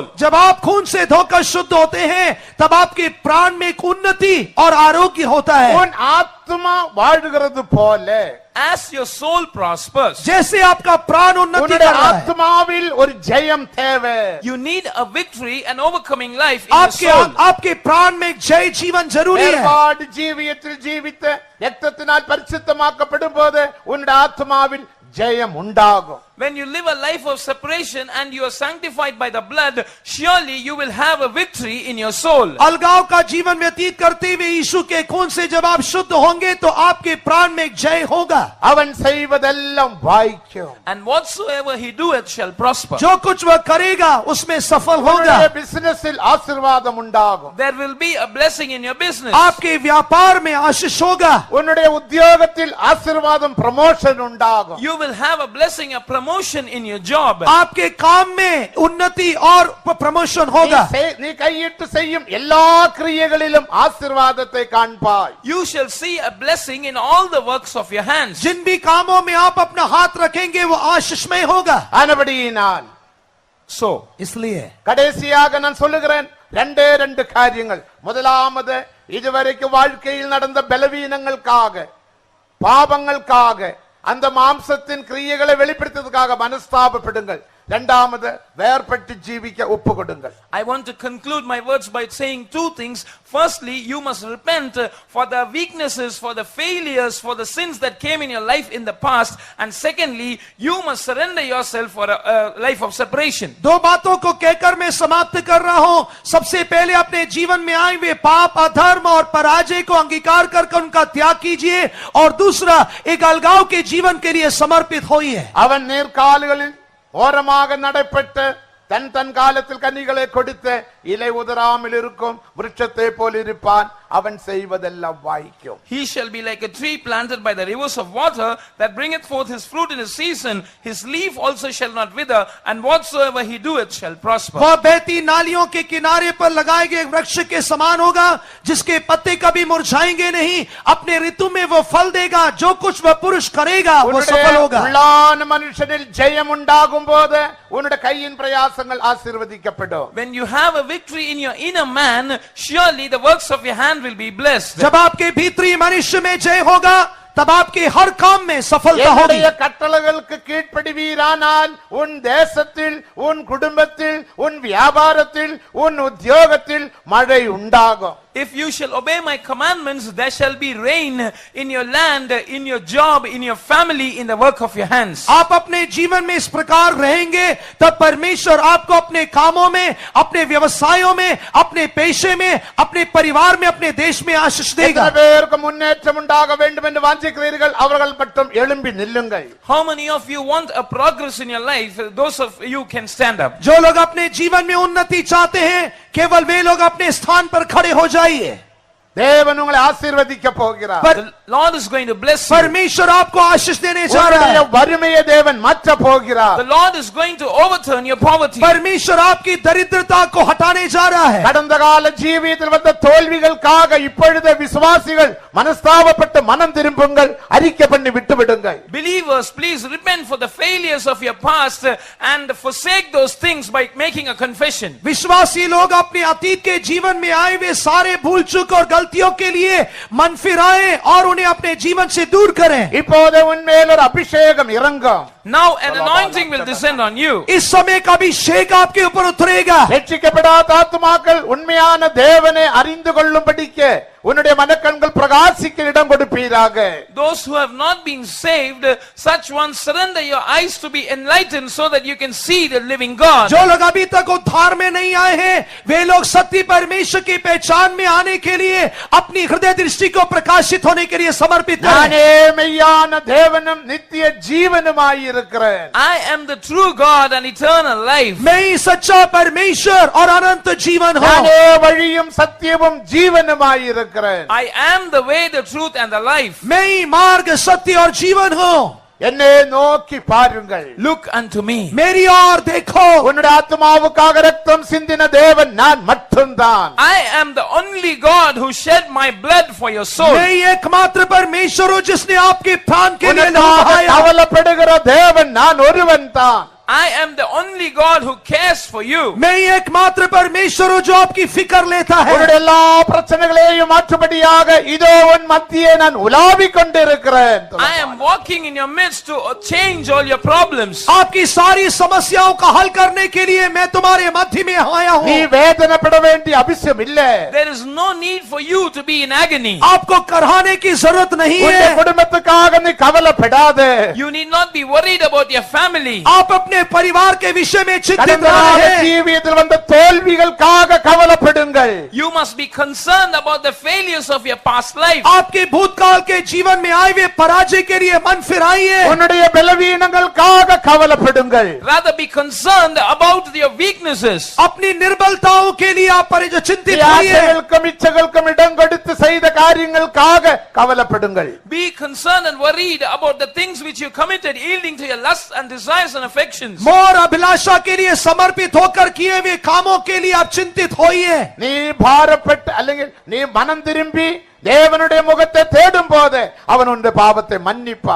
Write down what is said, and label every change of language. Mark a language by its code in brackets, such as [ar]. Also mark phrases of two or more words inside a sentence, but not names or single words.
[hi] जब आप खून से धोकर शुद्ध होते हैं तब आपके प्राण में एक उन्नति और आरोग्य होता है। [ta] உன் ஆத்துமா வாழ்கிறது போல [en] as your soul prospers, [hi] जैसे आपका प्राण उन्नति [ta] உன்னுடைய [hi] कर रहा है, [ta] ஆத்மாவில் ஒரு ஜெயம் தேவை. [en] you need a victory and overcoming life in your soul. [hi] आपके प्राण में एक जय जीवन जरूरी है. [ta] ஏற்பாடு ஜீவியத்தில் ஜீவித்த இரத்தத்தினால் பரிசுத்தமாக்கப்படும் போது உன்னுடைய ஆத்மாவில் ஜெயம் உண்டாகும். [en] When you live a life of separation and you are sanctified by the blood, surely you will have a victory in your soul. [hi] अलगाव का जीवन व्यतीत करते हुए यीशु के खून से जब आप शुद्ध होंगे तो आपके प्राण में एक जय होगा. [ta] அவன் செய்வதெல்லாம் வாய்க்கும். [en] And whatsoever he doeth shall prosper. [hi] जो कुछ वह करेगा उसमें सफल होगा. [ta] உன்னுடைய பிசினஸில் ஆசீர்வாதம் உண்டாகும். [en] There will be a blessing in your business. [hi] आपके व्यापार में आशीष होगा. [ta] உன்னுடைய உத்தியோகத்தில் ஆசீர்வாதம் ப்ரமோஷன் உண்டாகும். [en] You will have a blessing, a promotion in your job. [hi] आपके काम में उन्नति और प्रमोशन होगा. [ta] நீ கையிட்டு செய்யும் எல்லா கிரியைகளிலும் ஆசீர்வாதத்தை காண்பாய். [en] You shall see a blessing in all the works of your hands. [hi] जिन भी कामों में आप अपना हाथ रखेंगे वो आशीषमय होगा. [ta] ஆனபடியினால் [en] So, [hi] इसलिए [ta] கடைசியாக நான் சொல்லுகிறேன் ரெண்டு காரியங்கள். முதலாவது இதுவரைக்கும் வாழ்க்கையில் நடந்த பலவீனங்களுக்காக பாவங்களுக்காக அந்த மாம்சத்தின் கிரியைகளை வெளிப்படுத்துவதற்காக மனஸ்தாபப்படுங்கள். இரண்டாவது வேர்பட்டு ஜீவிக்க ஒப்பு கொடுங்கள். [en] I want to conclude my words by saying two things. Firstly, you must repent for the weaknesses, for the failures, for the sins that came in your life in the past. And secondly, you must surrender yourself for a life of separation. [hi] दो बातों को कहकर मैं समाप्त कर रहा हूं. सबसे पहले अपने जीवन में आए हुए पाप, अधर्म और पराजय को अंगीकार करके उनका त्याग कीजिए. और दूसरा, एक अलगाव के जीवन के लिए समर्पित होइए. [ta] அவன் நேர்கால்களில் ஓரமாக நடைபெற்று தன் காலத்தில் கனிகளை கொடுத்து இலை உதராமல் இருக்கும் விருட்சத்தை போல் இருப்பான். அவன் செய்வதெல்லாம் வாய்க்கும். [en] He shall be like a tree planted by the rivers of water that bringeth forth his fruit in his season. His leaf also shall not wither, and whatsoever he doeth shall prosper. [hi] वह बहती नालियों के किनारे पर लगाए गए वृक्ष के समान होगा जिसके पत्ते कभी मुरझाएंगे नहीं. अपने ऋतु में वो फल देगा. जो कुछ वह पुरुष करेगा वो सफल होगा. [ta] உள்ளான மனுஷனில் ஜெயம் உண்டாகும் போது உன்னுடைய கையின் பிரயாசங்கள் ஆசீர்வதிக்கப்படும். [en] When you have a victory in your inner man, surely the works of your hand will be blessed. [hi] जब आपके भीतरी मनुष्य में जय होगा तब आपके हर काम में सफलता होगी. [ta] என்னுடைய கட்டளைகளுக்கு கீழ்ப்படிவீரானால் உன் தேசத்தில், உன் குடும்பத்தில், உன் வியாபாரத்தில், உன் உத்தியோகத்தில் மழை உண்டாகும். [en] If you shall obey my commandments, there shall be rain in your land, in your job, in your family, in the work of your hands. [hi] आप अपने जीवन में इस प्रकार रहेंगे तब परमेश्वर आपको अपने कामों में, अपने व्यवसायों में, अपने पेशे में, अपने परिवार में, अपने देश में आशीष देगा. [ta] எத்தனை பேருக்கு முன்னேற்றம் உண்டாக வேண்டும் என்று வாஞ்சிக்கிறீர்கள்? அவர்கள் மட்டும் எழும்பி நில்லுங்கள். [en] How many of you want a progress in your life? Those of you can stand up. [hi] जो लोग अपने जीवन में उन्नति चाहते हैं केवल वे लोग अपने स्थान पर खड़े हो जाइए. [ta] தேவன் உங்களை ஆசீர்வதிக்க போகிறார். [en] The Lord is going to bless you. [hi] परमेश्वर आपको आशीष देने जा रहा [ta] உங்களுடைய [hi] है. [ta] வறுமையை தேவன் மாற்ற போகிறார். [en] The Lord is going to overturn your poverty. [hi] परमेश्वर आपकी दरिद्रता को हटाने जा रहा है. [ta] கடந்த கால ஜீவியத்தில் வந்த தோல்விகளுக்காக இப்பொழுது விசுவாசிகள் மனஸ்தாபப்பட்டு மனம் திரும்புங்கள், அறிக்கை பண்ணி விட்டு விடுங்கள். [en] Believers, please repent for the failures of your past and forsake those things by making a confession. [hi] विश्वासी लोग अपने अतीत के जीवन में आए हुए सारे भूल चूक और गलतियों के लिए मन फिराएं और उन्हें अपने जीवन से दूर करें. [ta] இப்போது உன்மேல் ஒரு அபிஷேகம் இறங்கும். [en] Now an anointing will descend on you. [hi] इस समय का अभिषेक आपके ऊपर उतरेगा. [ta] ரட்சிக்கப்படாத ஆத்துமாக்கள் உண்மையான தேவனை அறிந்து கொள்ளும்படிக்கு உன்னுடைய மனக்கண்கள் பிரகாசிக்க இடம் கொடுப்பீராக. [en] Those who have not been saved, such ones surrender your eyes to be enlightened so that you can see the living God. [hi] जो लोग अभी तक उद्धार में नहीं आए हैं वे लोग सत्य परमेश्वर की पहचान में आने के लिए अपनी हृदय दृष्टि को प्रकाशित होने के लिए समर्पित करें. [ta] நானே மெய்யான தேவனும் நித்திய ஜீவனுமாயிருக்கிறேன். [en] I am the true God and eternal life. [hi] मैं ही सच्चा परमेश्वर और अनंत जीवन हूँ. [ta] நானே வழியும் சத்தியமும் ஜீவனுமாயிருக்கிறேன். [en] I am the way, the truth and the life. [hi] मैं ही मार्ग सत्य और जीवन हूँ. [ta] என்னை நோக்கி பாருங்கள். [en] Look unto me. [hi] मेरी ओर देखो. [ta] உன்னுடைய ஆத்துமாவுக்காக ரத்தம் சிந்தின தேவன் நான் மட்டும்தான். [en] I am the only God who shed my blood for your soul. [hi] मैं ही एकमात्र परमेश्वर हूँ जिसने आपके प्राण के लिए [ta] உனக்காக [hi] लहू बहाया. [ta] கவலைப்படுகிற தேவன் நான் ஒருவன் தான். [en] I am the only God who cares for you. [hi] मैं ही एकमात्र परमेश्वर हूँ जो आपकी फिक्र लेता है। [ta] உன்னுடைய எல்லா பிரச்சனைகளையும் மாற்றும்படியாக இதோ உன் மத்தியே நான் உலாவிக் கொண்டிருக்கிறேன். [en] I am walking in your midst to change all your problems. [hi] आपकी सारी समस्याओं का हल करने के लिए मैं तुम्हारे मध्य में आया [ta] நீ [hi] हूँ। [ta] வேதனைப்பட வேண்டிய அவசியம் இல்லை. [en] There is no need for you to be in agony. [hi] आपको कराने की जरूरत नहीं [ta] உன்னுடைய [hi] है। [ta] குடும்பத்துக்காக நீ கவலைப்படாதே. [en] You need not be worried about your family. [hi] आप अपने परिवार के विषय में चिंतित [ta] கடந்த [hi] ना [ta] கால [hi] रहें। [ta] ஜீவியத்தில் வந்த தோல்விகளுக்காக கவலைப்படுங்கள். [en] You must be concerned about the failures of your past life. [hi] आपके भूतकाल के जीवन में आए हुए पराजय के लिए मन फिराइए। [ta] உன்னுடைய பலவீனங்களுக்காக கவலைப்படுங்கள். [en] Rather be concerned about your weaknesses. [hi] अपनी निर्बलताओं के लिए आप चिंतित होइए। [ta] ஆசைகளுக்கும் இச்சைகளுக்கும் இடம் கொடுத்து செய்த காரியங்களுக்காக கவலைப்படுங்கள். [en] Be concerned and worried about the things which you committed, yielding to your lusts and desires and affections. [hi] मोह और अभिलाषा के लिए समर्पित होकर किए हुए कामों के लिए आप चिंतित होइए। [ta] நீ பாரப்பட்டு அல்லது நீ மனம் திரும்பி தேவனுடைய முகத்தை தேடும் போது அவன் உன்னுடைய பாவத்தை மன்னிப்பார்.